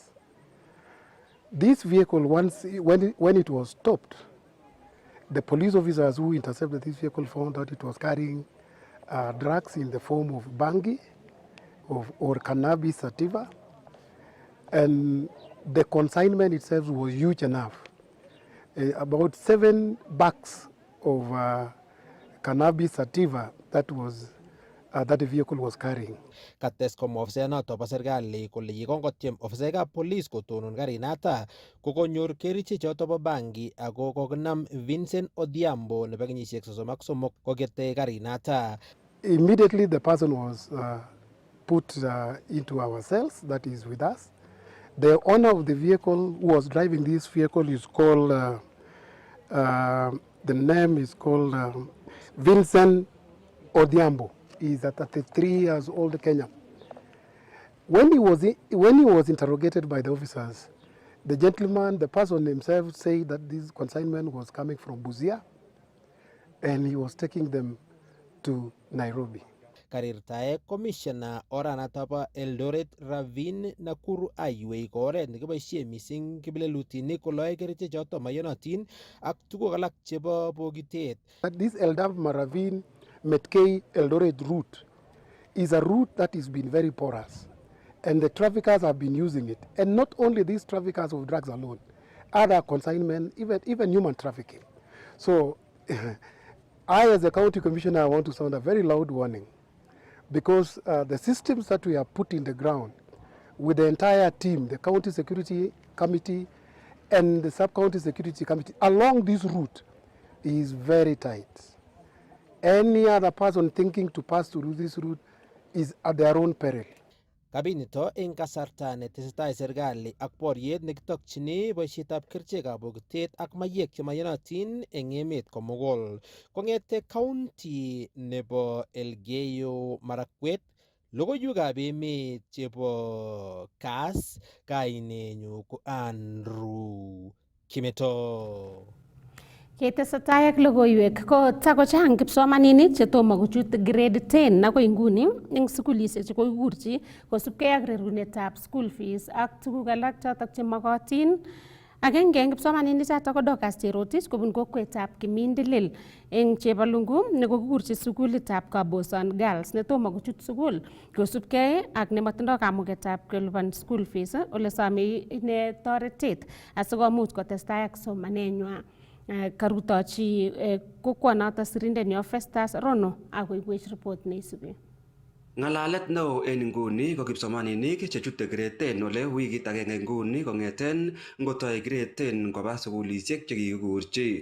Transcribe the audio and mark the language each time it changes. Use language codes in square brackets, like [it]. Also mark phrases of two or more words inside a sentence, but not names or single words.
[en] This vehicle, when it was stopped, the police officers who intercepted this vehicle found out it was carrying drugs in the form of bangi or cannabis sativa, and the consignment itself was huge enough. About 7 bags of cannabis sativa that the vehicle was carrying. [kln] Kates komwa ofisayanoto bo serikali kole yekongotiem ofisaekab police kotonon karinata kokonyor kerichechoto bo bangi ako kokinam Vincent Odhiambo nebo kenyisiek 33 kokete karinata. [en] Immediately the person was put into our cells, that is with us. The owner of the vehicle who was driving this vehicle is called The name is called Vincent Odhiambo. He's a 33 years old Kenyan. When he was interrogated by the officers, the gentleman, the person himself, said that this consignment was coming from Busia, and he was taking them to Nairobi. [kln] Karirtae Commissioner oranato bo Eldoret Ravin Nakuru Highway ko oret nekiboisie mising kipilelutinik koloe kerichek choto mayonotin ak tuguk alak chebo bokitet. [en] This Eldam Maravin Metkei Eldoret route is a route that has been very porous, and the traffickers have been using it. And not only these traffickers of drugs alone, other consignment, even human trafficking. So I, as a county commissioner, want to sound a very loud warning, because the systems that we have put in the ground with the entire team, the county security committee and the sub-county security committee along this route is very tight. Any other person thinking to pass through this route is at their own peril. [kln] Kabinito eng kasarta netesetai serikali ak boriet nekitokchini boisietab kerichekab bokitet ak mayek chemayonotin eng emet komugul. Kongete county nebo Elgeyo Marakwet, logoiwekab emet chebo Kass, kainenyu ko Andrew Kimeto. Ketesetai ak logoiwek ko takochang kipsomaninik chetomo kochut grade 10 akoi nguni eng sukulisiek che kokikurchi kosubkei ak rerunetab [en] school fees [kln] ak tuguk alak chotok chemokotin. Agenge eng kipsomaninik chotok ko Dorcas Cherotich kobun kokwetab Kimindilil eng Chebalungu nekokikurchi sukulitab Kaboson Girls netomo kochut sukul kosubkei ak nematindoi kamugetab kolipan [en] school fees [kln] ole some ine toretet asikomuch kotestai ak somanenywa. Karutochi kokwonoto sirindenyo Festus Rono akoibwech report neisubi. Ngalalet neo en nguni ko kipsomaninik chechute grade 10 ole wikit agenge nguni kongeten ngotoi grade 10 koba sukulisiek chekikikurchi.